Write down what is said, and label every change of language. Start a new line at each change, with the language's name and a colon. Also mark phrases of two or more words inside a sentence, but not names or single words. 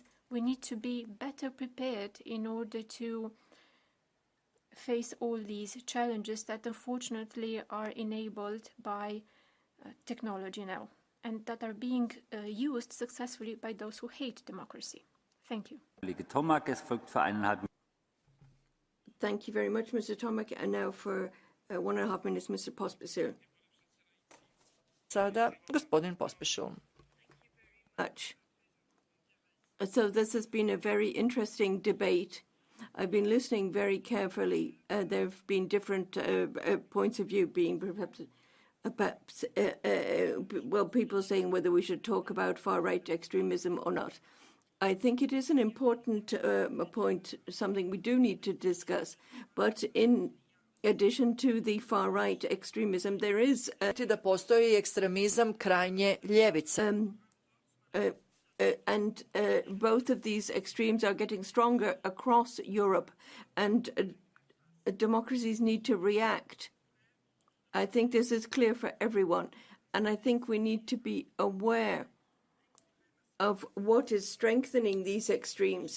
English: We need to be better prepared in order to face all these challenges that unfortunately are enabled by technology now and that are being used successfully by those who hate democracy. Thank you. Thank you very much, Mr. Tomak. And now for 1.5 minutes, Mr. Pospisil.
Croatian: Sada, gospodin Pospisil.
English: Much. So this has been a very interesting debate. I've been listening very carefully. There have been different points of view being perhaps people saying whether we should talk about far-right extremism or not. I think it is an important point, something we do need to discuss. But in addition to the far-right extremism, there is...
Croatian: da postoji ekstremizam krajnje ljevice.
English: And both of these extremes are getting stronger across Europe, and democracies need to react. I think this is clear for everyone, and I think we need to be aware of what is strengthening these extremes.